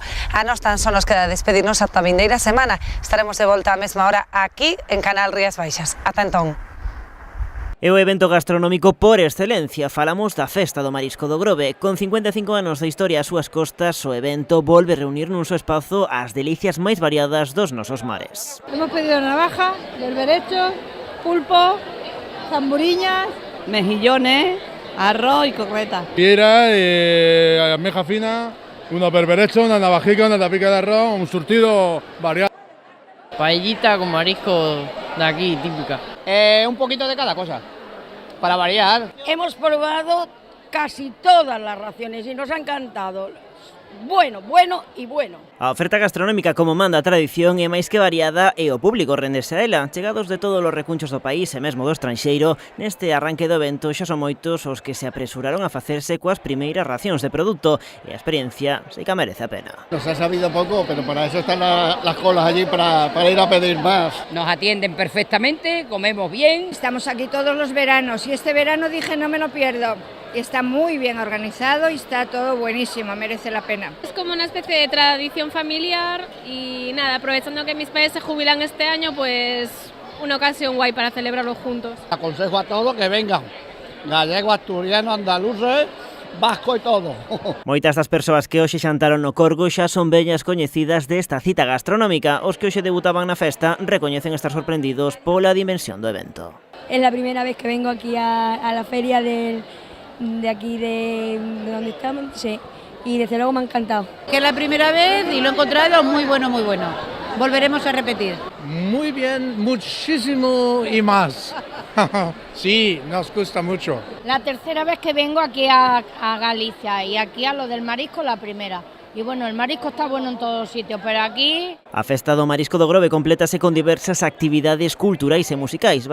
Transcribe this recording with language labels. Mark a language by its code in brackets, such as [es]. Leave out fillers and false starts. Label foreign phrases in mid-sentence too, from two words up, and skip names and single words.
[gl] A nos tan só nos queda despedirnos ata a vindeira semana. Estaremos de volta á mesma hora aquí en Canal Rías Baixas. Ata entón. É o evento gastronómico por excelencia. Falamos da Festa do Marisco do Grove. Con 55 anos de historia ás súas costas, o evento volve reunir nun só espazo as delicias máis variadas dos nosos mares. [es] Hemos pedido navaja, berberecho, pulpo, zamburiñas, mejillones, arroz y correta. Piedra, almeja fina, una berberecho, una navajica, una tapica de arroz, un surtido variado. Paellita con marisco de aquí, típica. Un poquito de cada cosa, para variar. Hemos probado casi todas las raciones y nos ha encantado. Bueno, bueno y bueno. [gl] A oferta gastronómica, como manda a tradición, é máis que variada e o público rendese a ela. Chegados de todos os recunchos do país e mesmo do estranxeiro, neste arranque do evento xa son moitos os que se apresuraron a facerse coas primeiras racións de produto e a experiencia sei que merece a pena. [es] Nos ha sabido poco, pero para eso están las colas allí para ir a pedir más. Nos atienden perfectamente, comemos bien. Estamos aquí todos los veranos y este verano dije no me lo pierdo. Está muy bien organizado y está todo buenísimo, merece la pena. Es como una especie de tradición familiar y nada, aprovechando que mis padres se jubilan este año, pues una ocasión guay para celebrarlo juntos. Aconsejo a todos que vengan, gallegos, asturianos, andaluces, vasco e todo. [gl] Moitas das persoas que hoxe xantaron no Corgo xa son vellas coñecidas desta cita gastronómica. Os que hoxe debutaban na festa recoñecen estar sorprendidos pola dimensión do evento. [es] Es la primera vez que vengo aquí a la feria de aquí de donde estamos, sí, y desde luego me ha encantado. Que es la primera vez y lo he encontrado muy bueno, muy bueno. Volveremos a repetir. Muy bien, muchísimo y más. Sí, nos gusta mucho. La tercera vez que vengo aquí a Galicia y aquí a lo del marisco la primera. Y bueno, el marisco está bueno en todos sitios, pero aquí... [gl] A Festa do Marisco do Grove complétase con diversas actividades culturais e musicais.